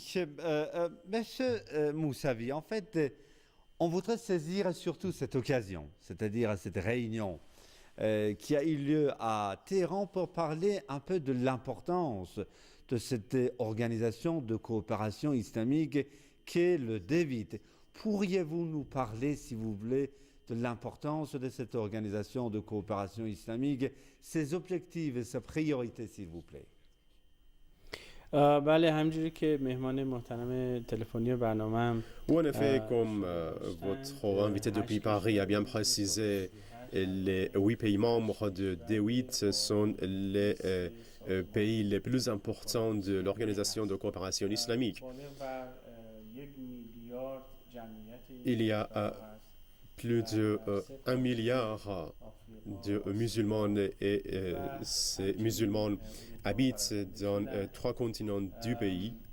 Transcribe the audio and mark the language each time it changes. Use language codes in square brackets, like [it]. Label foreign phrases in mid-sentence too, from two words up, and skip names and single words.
[fr] Monsieur Moussavi, en fait, on voudrait saisir surtout cette occasion, c'est-à-dire cette réunion qui a eu lieu à Téhéran pour parler un peu de l'importance de cette organisation de coopération islamique qu'est le D8. Pourriez-vous nous parler, si vous voulez, de l'importance de cette organisation de coopération islamique, ses objectifs et ses priorités, s'il vous plaît? [fa] بله همجوری که مهمان محترم تلفنی برنامه هم [fr] Ou en effet, comme votre invité depuis Paris a bien précisé, les 8 pays membres de D8 sont les pays les plus importants de l'organisation de coopération islamique. Il y a plus de 1 milliard de musulmans et ces musulmans habitent dans 3 continents du pays.